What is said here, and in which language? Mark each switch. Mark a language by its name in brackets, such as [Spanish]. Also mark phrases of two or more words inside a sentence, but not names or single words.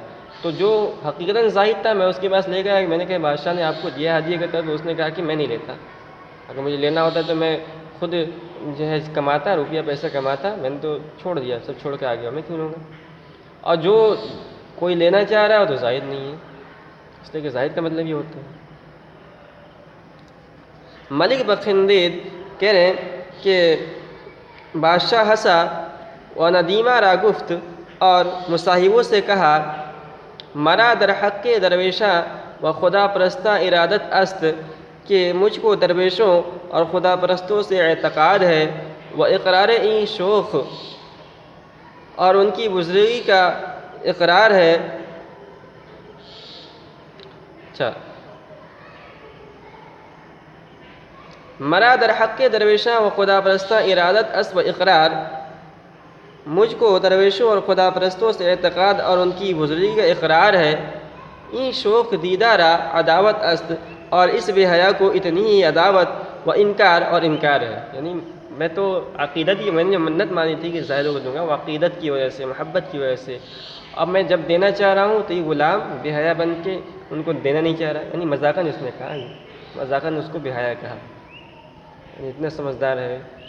[Urdu] تو جو حقیقتاً زاہد تھا، میں اس کے پاس لے گیا، میں نے کہا بادشاہ نے آپ کو دیا ہدیہ کے طور پہ، اس نے کہا کہ میں نہیں لیتا، اگر مجھے لینا ہوتا تو میں خود جو ہے کماتا، روپیہ پیسہ کماتا، میں نے تو چھوڑ دیا، سب چھوڑ کے آ گیا، میں کیوں لوں گا۔ اور جو کوئی لینا چاہ رہا ہے وہ تو زاہد نہیں ہے، اس لیے کہ زاہد کا مطلب یہ ہوتا ہے۔ [Persian] ملک بخندید [Urdu] کہہ رہے ہیں کہ بادشاہ ہنسا [Persian] و ندیمہ را گفت، [Urdu] اور مصاحبوں سے کہا [Persian] مرا در حق درویشاں و خدا پرستاں ارادت است، [Urdu] کہ مجھ کو درویشوں اور خدا پرستوں سے اعتقاد ہے، [Persian] و اقرار این شوخ، [Urdu] اور ان کی بزرگی کا اقرار ہے۔ اچھا، [Persian] مرا در حق درویشاں و خدا پرستاں ارادت است و اقرار، [Urdu] مجھ کو درویشوں اور خدا پرستوں سے اعتقاد اور ان کی بزرگی کا اقرار ہے۔ [Persian] این شوق دیدارا عداوت است، [Urdu] اور اس بے حیا کو اتنی ہی عداوت و انکار اور انکار ہے۔ یعنی میں تو عقیدت کی، میں نے جو منت مانی تھی کہ زاہدوں کو دوں گا، وہ عقیدت کی وجہ سے، محبت کی وجہ سے، اب میں جب دینا چاہ رہا ہوں تو یہ غلام بے حیا بن کے ان کو دینا نہیں چاہ رہا، یعنی مذاقاً اس نے کہا، مذاقاً اس کو بے حیا کہا، یعنی اتنا سمجھدار ہے۔